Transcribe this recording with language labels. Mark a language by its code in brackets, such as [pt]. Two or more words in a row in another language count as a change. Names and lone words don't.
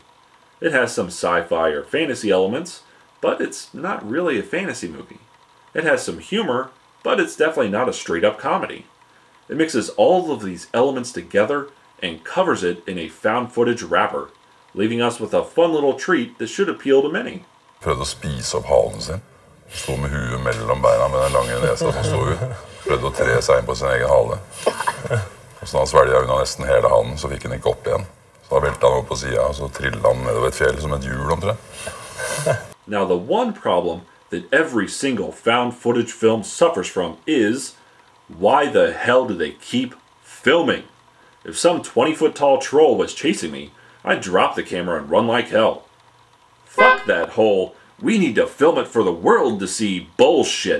[en] It has some sci-fi or fantasy elements, but it's not really a fantasy movie. It has some humor, but it's definitely not a straight-up comedy. It mixes all of these elements together and covers it in a found footage wrapper, leaving us with a fun little treat that should appeal to many. [no] Prøvde å spise opp halen sin. Stod med huet mellom beina med den lange nesa som stod ut. Prøvde å tre seg inn på sin egen hale. Og så da han svelget unna nesten hele halen, så fikk han ikke opp igjen. Så da veltet han opp på siden, og så trillet han nedover et fjell som et hjul omtrent. [en] Now, the one problem that every single found footage film suffers from is, why the hell do they keep filming? If some 20-foot tall troll was chasing me, I'd drop the camera and run like hell. Fuck that whole, we need to film it for the world to see bullshit.